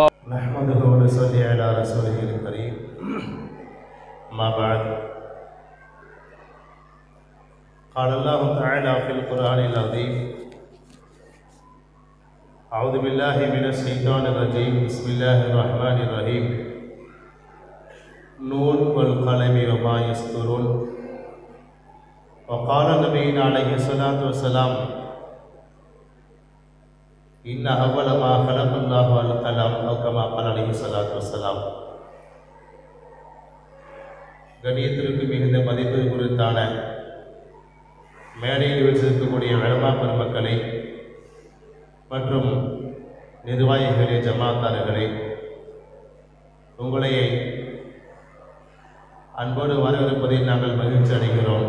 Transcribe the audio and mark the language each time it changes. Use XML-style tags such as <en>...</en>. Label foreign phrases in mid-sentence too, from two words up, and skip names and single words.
<ar>نحمده ونصلي على رسوله الكريم ما بعد قال الله تعالى في القرآن العظيم أعوذ بالله من الشيطان الرجيم بسم الله الرحمن الرحيم نون والقلم وما يسطرون وقال نبينا عليه الصلاة والسلام إن أول ما خلق الله القلم أو كما قال عليه الصلاة والسلام.</ar> <ta>கணியத்திற்கு மிகுந்த மதிப்பு குறித்தான மேடையில் வச்சிருக்கக்கூடிய உலமா பெருமக்களே மற்றும் நிர்வாகிகளே, ஜமாத்தார்களே, உங்களை அன்போடு வரவேற்பதில் நாங்கள் மகிழ்ச்சி அடைகிறோம்.</ta>